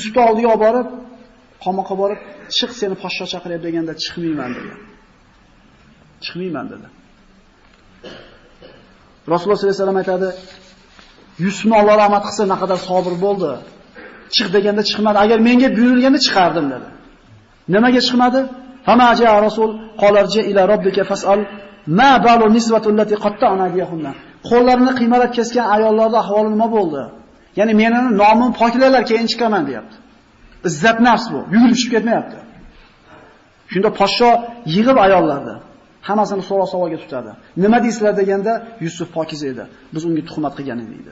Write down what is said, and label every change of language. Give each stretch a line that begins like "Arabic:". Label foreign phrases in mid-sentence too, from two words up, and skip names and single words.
Uzbek: Yusufni oldiga olib borib, qamoqqa borib, "Chiq, seni poshsho chaqiryapti" deganda chiqmayman degan. Chiqmayman dedi. Rasululloh
Arabic: صلى الله عليه وسلم
Uzbek: aytadi, Yusufni Alloh rahmat qilsa, naqadar sabr bo'ldi. Chiq deganda chiqmadi. Agar menga buyurilganda chiqardim dedi. Nimaga chiqmadi?
Arabic: فلما جاءه الرسول قال ارجع إلى ربك فاسأله ما بال النسوة اللاتي قطعن أيديهن.
Uzbek: Qo'llarini qiymalab kesgan ayollarning ahvoli nima bo'ldi? Ya'ni meni nomim poklarlar, keyin chiqaman deyapti. Izzat nafs bu. Yugurib chiqib ketmayapti. Shunda poshsho yig'ib ayollarni hammasini so'roq savolga tutadi. Nima deysizlar deganda Yusuf pokiza edi. Biz unga tuhmat qilgan edik dedi.